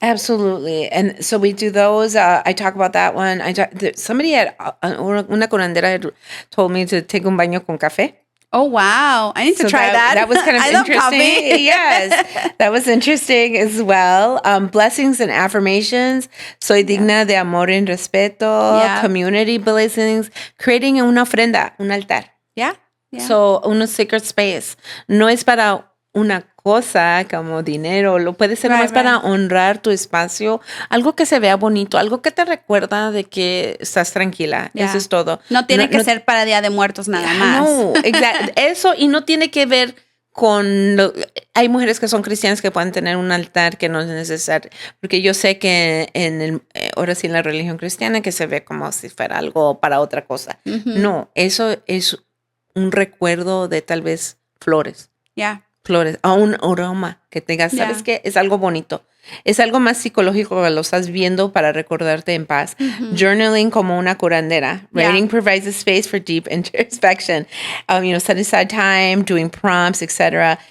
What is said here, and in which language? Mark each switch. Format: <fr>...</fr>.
<en>Absolutely. And so we do those. I talk about that one. Somebody</en> <es>una curandera</es> <en>had told me to take</en> <es>un baño con café.</es> <en>Oh, wow. I need to try that. That was kind of interesting. Yes. That was interesting as well. Blessings and affirmations.</en> <es>Soy digna de amor y respeto.</es> <en>Community blessings. Creating</en> <es>una ofrenda, un altar.</es> <en>Yeah. So, un sacred space.</en> <es>No es para una cosa como dinero, lo puede ser más para honrar tu espacio, algo que se vea bonito, algo que te recuerda de que estás tranquila. Eso es todo. No tiene que ser para Día de Muertos nada más. No, exacto. Eso, y no tiene que ver con hay mujeres que son cristianas que pueden tener un altar que no es necesario, porque yo sé que ahora sí en la religión cristiana que se ve como si fuera algo para otra cosa. Mm-hmm. No, eso es un recuerdo de tal vez flores. Flores, o un aroma que tengas, ¿sabes qué? Es algo bonito. Es algo más psicológico que lo estás viendo para recordarte en paz. Journaling como una curandera.</es> <en>Writing provides a space for deep introspection. Set aside time, doing prompts, etc.</en>